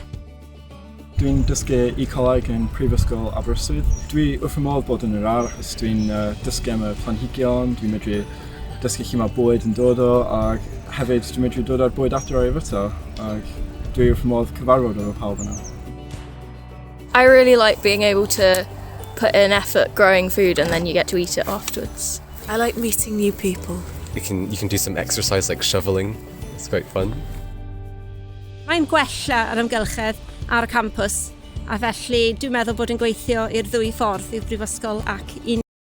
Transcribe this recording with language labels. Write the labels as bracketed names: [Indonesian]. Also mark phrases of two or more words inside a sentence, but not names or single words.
[Welsh] Dwi'n dysgu ecoleg yn Prifysgol Aberystwyth. Dwi wrth fy modd bod yn yr ardd, dwi'n dysgu am y planhigion, dwi'n medru dysgu lle mae bwyd yn dod o, ac hefyd dwi'n medru dod ar bwyd adre i fyta, ac dwi wrth fy modd cyfarfod o pawb yna. [English] I really like being able to put in effort growing food and then you get to eat it afterwards. I like meeting new people. You can do some exercise like shoveling. It's quite fun. [Welsh] Mae'n gwella yr amgylchedd ar y campws, a felly dwi'n meddwl bod yn gweithio i'r ddwy ffordd, i'r Brifysgol ac i